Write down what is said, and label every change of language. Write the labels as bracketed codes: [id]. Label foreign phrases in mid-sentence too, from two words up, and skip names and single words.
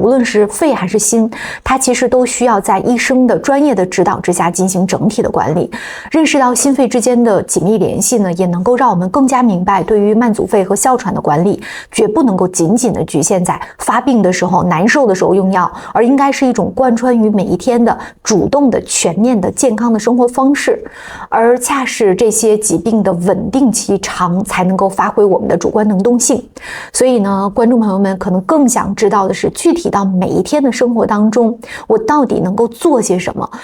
[zh] 無論是肺還是心，它其實都需要在醫生的專業的指導之下進行整體的管理。認識到心肺之間的緊密聯繫呢，也能夠讓我們更加明白，對於慢阻肺和哮喘的管理，絕不能夠僅僅的局限在發病的時候、難受的時候用藥，而應該是一種貫穿於每一天的主動的、全面的、健康的生活方式。而恰是這些疾病的穩定期長，才能夠發揮我們的主觀能動性。所以呢，觀眾朋友們可能更想知道的是，具體到每一天的生活當中，我到底能夠做些什麼？